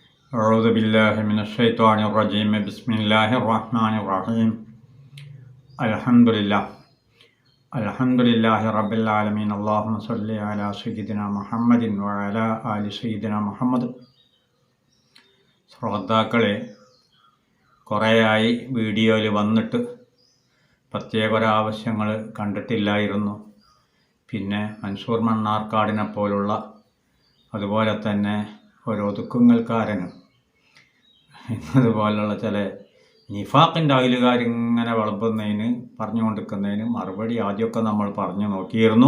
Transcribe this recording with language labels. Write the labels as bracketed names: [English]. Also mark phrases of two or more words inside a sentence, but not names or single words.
[Arabic] أعوذ بالله من الشيطان الرجيم بسم الله الرحمن الرحيم الحمد لله رب العالمين اللهم صل على سيدنا محمد وعلى آل سيدنا محمد. [Malayalam] ശ്രോതാക്കളെ, കുറേയായി വീഡിയോയിൽ വന്നിട്ട് പ്രത്യേക ഒരാവശ്യങ്ങൾ കണ്ടിട്ടില്ലായിരുന്നു. പിന്നെ മൻസൂർ മണ്ണാർക്കാടിനെ പോലുള്ള അതുപോലെ തന്നെ ഒരു ഒതുക്കുങ്ങൽക്കാരനും അതുപോലുള്ള ചില നിഫാഖിൻ്റെ അയലുകാരിങ്ങനെ വിളമ്പുന്നതിന് പറഞ്ഞുകൊണ്ടിരിക്കുന്നതിന് മറുപടി ആദ്യമൊക്കെ നമ്മൾ പറഞ്ഞു നോക്കിയിരുന്നു.